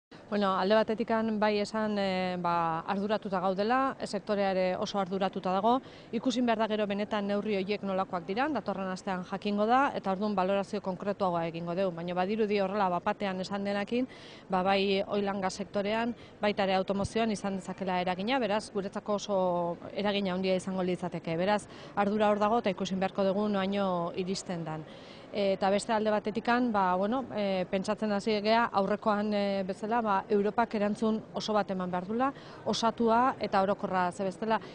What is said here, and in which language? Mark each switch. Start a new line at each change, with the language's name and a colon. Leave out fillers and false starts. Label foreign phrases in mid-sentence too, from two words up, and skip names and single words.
Basque: Bueno, alde batetikan bai esan arduratuta gaudela, sektorea ere oso arduratuta dago. Ikusin behar da gero benetan neurri horiek nolakoak diran, datorren astean jakingo da, eta orduan balorazio konkretuagoa egingo dugu. Baina badirudi horrela bapatean esan denakin, bai
English: oil and gas
Basque: sektorean, baita ere automozioan izan dezakela eragina, beraz, guretzako oso eragina handia izango litzateke. Beraz, ardura hor dago eta ikusin beharko dugu noaino iristen dan. Eta beste alde batetikan, pentsatzen hasi gea aurrekoan bezala, Europak erantzun oso bat eman behar dula, osatua eta orokorra ze bestela.